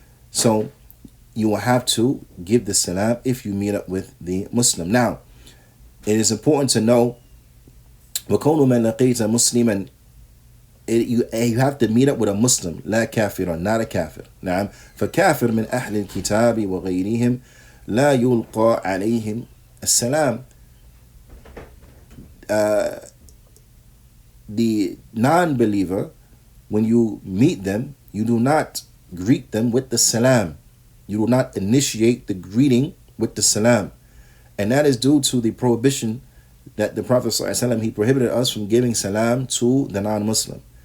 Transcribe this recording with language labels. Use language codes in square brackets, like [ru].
[en] So you will have to give the salam if you meet up with the Muslim. Now, it is important to know, [ar] وَكَوْنُ مَنْ لَقِيتَ مُسْلِمًا, [en] you have to meet up with a Muslim, [ar] لا كافر, [en] not a kafir. [ar] نعم. فكافر من أهل الكتاب وغيرهم لا يلقى عليهم السلام. [en] The non-believer, when you meet them, you do not greet them with the salam. You do not initiate the greeting with the salam. And that is due to the prohibition that the Prophet ﷺ, he prohibited us from giving salam to the non-Muslim.